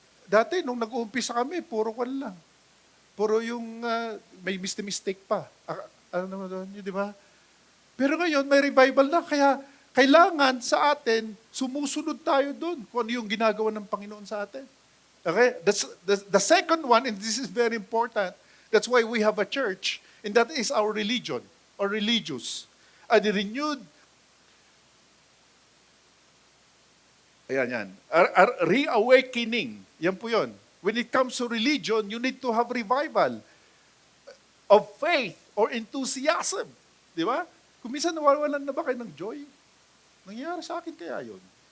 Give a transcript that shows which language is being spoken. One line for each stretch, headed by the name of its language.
Filipino: Dati, nung nag-uumpisa kami, puro kwan lang. Puro yung may mistake pa. Ano naman doon, di ba? Pero ngayon, may revival na. Kaya, kailangan sa atin, sumusunod tayo doon kung ano yung ginagawa ng Panginoon sa atin.
English: Okay? That's the second one, and this is very important, that's why we have a church, and that is our religion, or religious. A renewed, yan. A reawakening.
Filipino: Yan po yun.
English: When it comes to religion, you need to have revival of faith or enthusiasm.
Filipino: Di ba? Kung minsan nawawalan na ba kayo ng joy? Nangyayari sa akin kaya yun?